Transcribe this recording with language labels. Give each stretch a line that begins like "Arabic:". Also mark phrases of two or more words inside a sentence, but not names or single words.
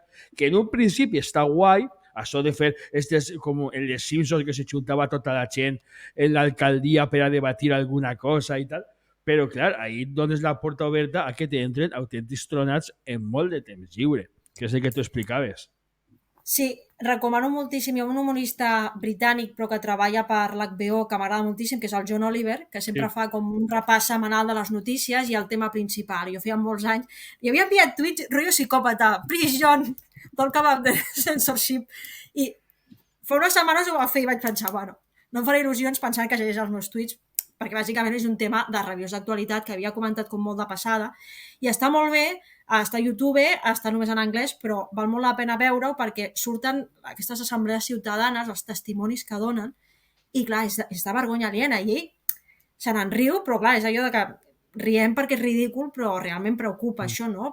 Catalan: Que en un principi està guai, això de fer, com en les Simpsons, que se juntava tota la gent en l'alcaldia per a debatir alguna cosa i tal, però clar, ahí dones la porta oberta a que t'entren autèntics tronats en molt de temps lliure, que és el que tu explicaves. Sí, recomano moltíssim. Hi ha un humorista britànic però que treballa per l'HBO que m'agrada moltíssim, que és el John Oliver, que sempre fa com un repàs setmanal de les notícies i el tema principal. Jo feia molts anys. I havia enviat tuits, rotllo psicòpata,
English: please John, don't come up the censorship.
Catalan: I fa unes setmanes ho va fer i vaig pensar, bueno, no em faré il·lusions pensant que llegeix els meus tuits, perquè bàsicament és un tema de revius d'actualitat que havia comentat com molt de passada, i està molt bé, està a YouTube, està només en anglès, però val molt la pena veure-ho perquè surten aquestes assemblees ciutadanes, els testimonis que donen, i clar, és de vergonya aliena, i ell se n'en riu, però clar, és allò de que riem perquè és ridícul, però realment preocupa això, no?